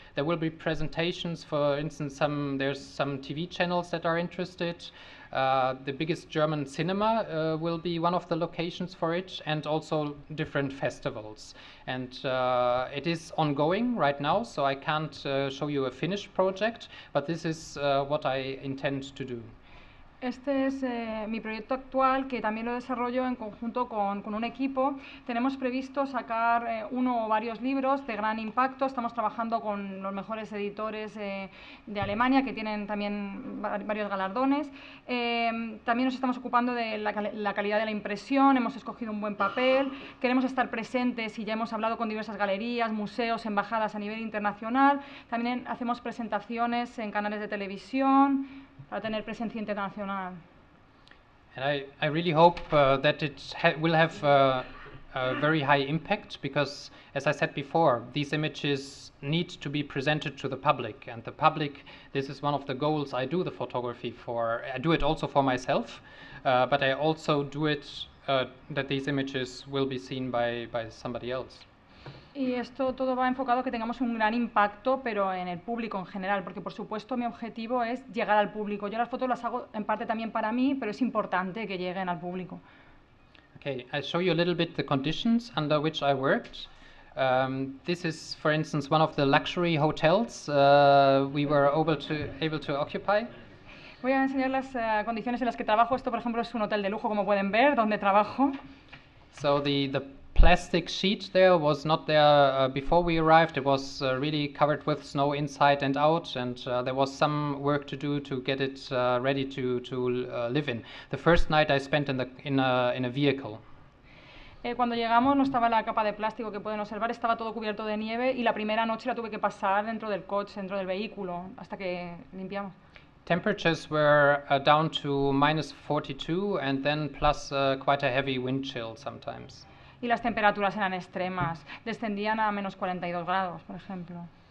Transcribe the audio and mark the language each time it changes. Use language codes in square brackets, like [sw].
[en] There will be presentations, for instance, there's some TV channels that are interested. The biggest German cinema will be one of the locations for it, and also different festivals. And it is ongoing right now, so I can't show you a finished project, but this is what I intend to do. [es] Este es mi proyecto actual, que también lo desarrollo en conjunto con un equipo. Tenemos previsto sacar uno o varios libros de gran impacto. Estamos trabajando con los mejores editores de Alemania, que tienen también varios galardones. También nos estamos ocupando de la calidad de la impresión. Hemos escogido un buen papel. Queremos estar presentes y ya hemos hablado con diversas galerías, museos, embajadas a nivel internacional. También hacemos presentaciones en canales de televisión para tener presencia internacional. [en] And I really hope that it will have very high impact because, as I said before, these images need to be presented to the public, and the public, this is one of the goals I do the photography for. I do it also for myself, but I also do it that these images will be seen by somebody else. [es] Y esto todo va enfocado a que tengamos un gran impacto, pero en el público en general, porque por supuesto mi objetivo es llegar al público. Yo las fotos las hago en parte también para mí, pero es importante que lleguen al público. [en] Okay, I'll show you a little bit the conditions under which I worked. This is, for instance, one of the luxury hotels we were able to occupy. [es] Voy a enseñar las condiciones en las que trabajo. Esto, por ejemplo, es un hotel de lujo, como pueden ver, donde trabajo. [en] So the plastic sheet there was not there before we arrived. It was really covered with snow inside and out, and there was some work to do to get it ready to live in. The first night I spent in a vehicle. [es] Cuando llegamos no estaba la capa de plástico que pueden observar, estaba todo cubierto de nieve y la primera noche la tuve que pasar dentro del coche, dentro del vehículo, hasta que limpiamos. [en] Temperatures were down to -42 and then plus quite a heavy wind chill sometimes. [es] Y las temperaturas eran extremas, descendían a -42 grados, por ejemplo.